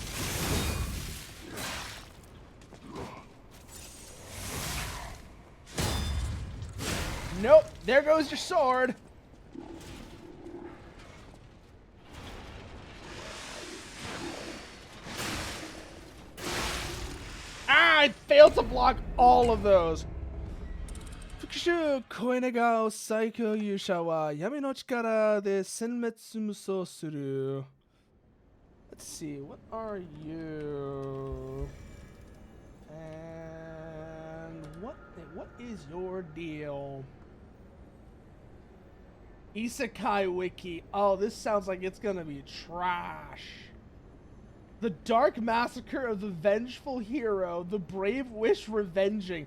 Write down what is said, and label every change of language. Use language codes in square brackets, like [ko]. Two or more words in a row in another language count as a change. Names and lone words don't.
[en] Nope. There goes your sword. I failed to block all of those. Fukushu koinega o saiko yusha wa yami no chikara de senmetsu muso suru. Let's see, what are you? And what is your deal? Isekai Wiki. Oh, this sounds like it's gonna be trash. The Dark Massacre of the Vengeful Hero, the Brave Wish Revenging.